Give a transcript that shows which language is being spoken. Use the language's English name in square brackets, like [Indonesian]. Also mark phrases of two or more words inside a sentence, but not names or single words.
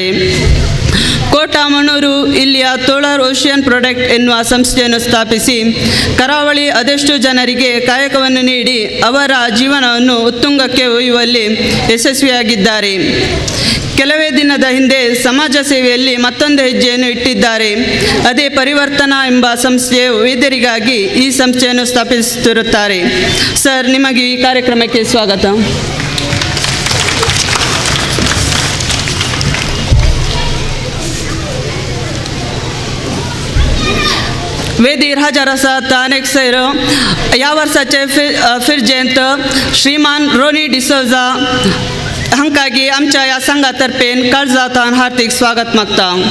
[Kannada] ಕೋಟಮಣ್ಣೂರು ಇಲ್ಲಿಯ ಟೋಳರ್ ಓಷಿಯನ್ ಪ್ರಾಡಕ್ಟ್ ಎನ್ನುವ ಸಂಸ್ಥೆಯನ್ನು ಸ್ಥಾಪಿಸಿ ಕರಾವಳಿ ಅದೆಷ್ಟು ಜನರಿಗೆ ಕಾಯಕವನ್ನು ನೀಡಿ ಅವರ ಜೀವನವನ್ನು ಉತ್ತುಂಗಕ್ಕೆ ಒಯ್ಯುವಲ್ಲಿ ಯಶಸ್ವಿಯಾಗಿದ್ದಾರೆ. ಕೆಲವೇ ದಿನದ ಹಿಂದೆ ಸಮಾಜ ಸೇವೆಯಲ್ಲಿ ಮತ್ತೊಂದು ಹೆಜ್ಜೆಯನ್ನು ಇಟ್ಟಿದ್ದಾರೆ. ಅದೇ ಪರಿವರ್ತನಾ ಎಂಬ ಸಂಸ್ಥೆಯು ವೈದ್ಯರಿಗಾಗಿ ಈ ಸಂಸ್ಥೆಯನ್ನು ಸ್ಥಾಪಿಸುತ್ತಿರುತ್ತಾರೆ. ಸರ್, ನಿಮಗೆ ಈ ಕಾರ್ಯಕ್ರಮಕ್ಕೆ ಸ್ವಾಗತ. [Konkani] वेदीर हजर आसात अनेक सैर ह्या वर्साचे फिरजेंत श्रीमान रोनी डिसोजा हांकागी आमच्या ह्या संघातर्फेन काळजांतल्यान हार्दिक स्वागत मागता.